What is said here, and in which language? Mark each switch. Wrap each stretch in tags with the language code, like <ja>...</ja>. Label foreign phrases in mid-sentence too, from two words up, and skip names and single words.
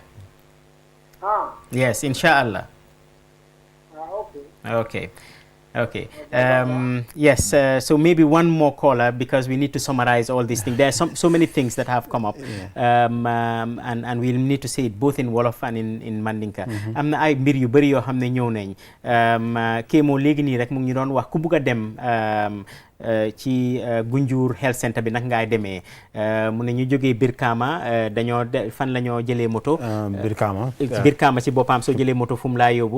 <en>Yes, inshallah. Okay. Okay. Yes. So maybe one more caller because we need to summarize all these things. There are so many things that have come up, and we'll need to say it both in Wolof and in Mandinka.</en> <wo>am na ay mbir yu bari yoo xam ne ñëw nañ kii moo léegi nii rek mu ngi doon wax ku bugg a dem ci Gunjur Health Center bi nag ngaay demee mu ne ñu jógee Birkama dañoo fan la ñoo jëlee moto. Birkama ci boppam soo jëlee moto fu mu laa yóbbu.</wo>